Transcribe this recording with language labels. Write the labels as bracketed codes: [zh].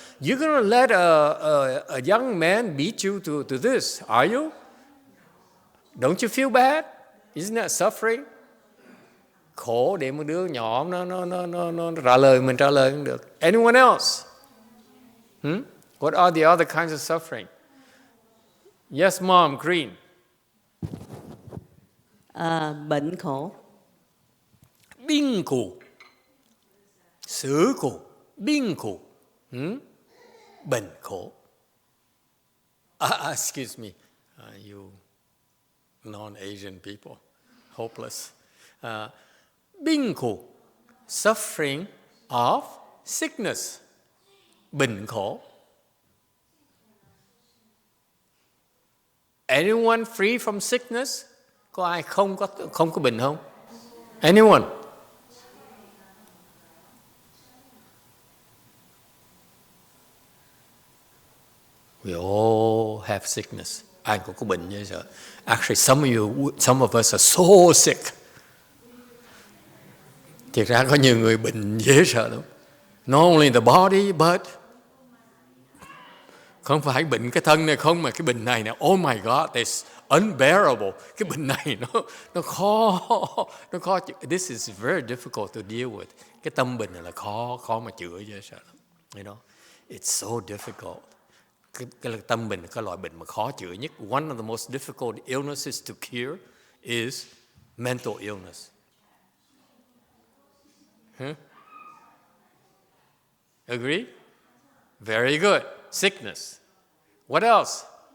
[en] You're going to let a young man beat you to this, are you? Don't you feel bad? Isn't that suffering? [vi] Khổ để một đứa nhỏ nó trả lời mình trả lời không được. [en] Anyone else? What are the other kinds of suffering? Yes, Mom, Green. [vi] Bệnh khổ. Bệnh khổ. Sự khổ. Bệnh khổ. Bệnh khổ. [en] Excuse me, you non-Asian people, hopeless. [vi] Bệnh khổ. [en] Suffering of sickness. [vi] Bệnh khổ. [en] Anyone free from sickness? [vi] Có ai không có bệnh không? [en] Anyone? We all have sickness. [vi] Ai cũng có bệnh như vậy. [en] Actually, some of us are so sick. [vi] Thiệt ra có nhiều người bệnh dễ sợ lắm. [en] Not only the body, but [vi] không phải bệnh cái thân này không, mà cái bệnh này nè. [en] Oh my God, it's unbearable. [vi] Cái bệnh này nó khó chịu. [en] This is very difficult to deal with. [vi] Cái tâm bệnh này là khó mà chữa dễ sợ lắm. [en] You know, it's so difficult. [vi] Cái tâm bệnh là cái loại bệnh mà khó chữa nhất. [en] One of the most difficult illnesses to cure is mental illness. Agree? Very good. Sickness. What else?